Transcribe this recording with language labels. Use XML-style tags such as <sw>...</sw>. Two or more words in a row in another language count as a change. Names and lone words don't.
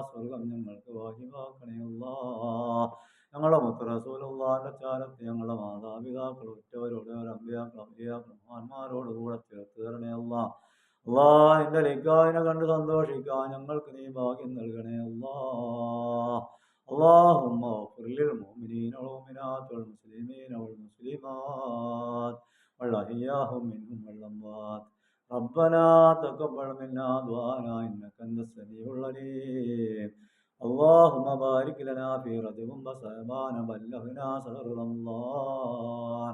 <ml>സ്വർഗം ഞങ്ങൾക്ക് വാജിബാക്കണേ അല്ലാഹ്. ഞങ്ങളുടെ മുത്ത് റസൂലുള്ളാഹിന്റെ ചാരത്ത് ഞങ്ങളുടെ മാതാപിതാക്കൾ ഉറ്റവരോട് അമ്പിയാക്കൾ ഔലിയാക്കൾ മഹാന്മാരോട് കൂടെ ചേർത്ത് തരണേ അല്ലാഹ്. അല്ലാഹ്, നിന്റെ ലിഖായിനെ കണ്ട് സന്തോഷിക്കാൻ ഞങ്ങൾക്ക് നീ ഭാഗ്യം നൽകണേ അല്ലാഹ്.</ml> <ar>اللهم اغفر للمؤمنين والمؤمنات والمسلمين والمسلمات والأحياء منهم والأموات. ربنا تقبل منا دعانا إنك أنت السميع العليم. اللهم بارك لنا في رجب وشعبان بلغنا شهر رمضان.</ar>